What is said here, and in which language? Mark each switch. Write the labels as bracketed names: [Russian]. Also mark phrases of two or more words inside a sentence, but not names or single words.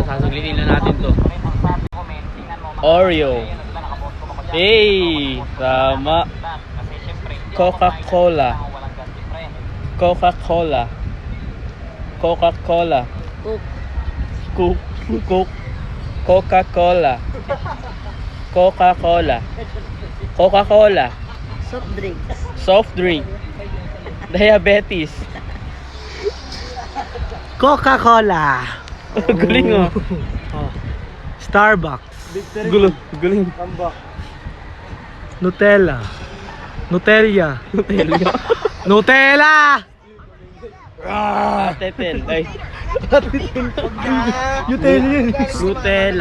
[Filipino] Ulitin lang natin to. Oreo. Tama. Coca-Cola. Coca-Cola. Coca-Cola. Coke. Coca-Cola. Coca-Cola. Coca-Cola. [English] Soft drinks. Soft drink. Diabetes. [Filipino] Coca-Cola. Galing oh. Starbucks. Galing. Nutella. Nutella. Nutella. Tetel. Ay. Nutella.